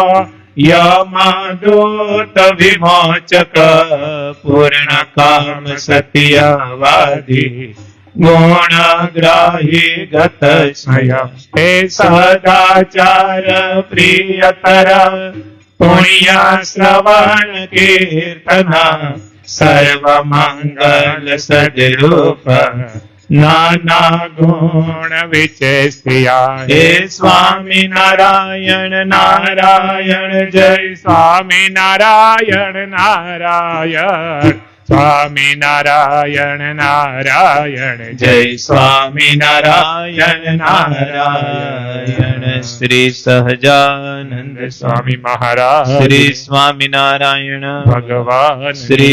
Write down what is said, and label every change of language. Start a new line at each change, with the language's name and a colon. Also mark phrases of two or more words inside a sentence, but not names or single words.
Sanskrit: यमदूत विमोचक पूर्ण काम सत्यवादी गुणग्राही गत स्वयं हे सदाचार प्रियतर पुण्य श्रवण कीर्तन सर्व मंगल सद्रूप નાના ગુણ વિચેસ્યા
Gujarati: હે સ્વામી નારાયણ નારાયણ જય સ્વામી નારાયણ નારાયણ સ્વામી નારાયણ નારાયણ જય સ્વામી નારાયણ નારાયણ શ્રી સહજાનંદ સ્વામી મહારાજ શ્રી સ્વામિનારાયણ ભગવાન શ્રી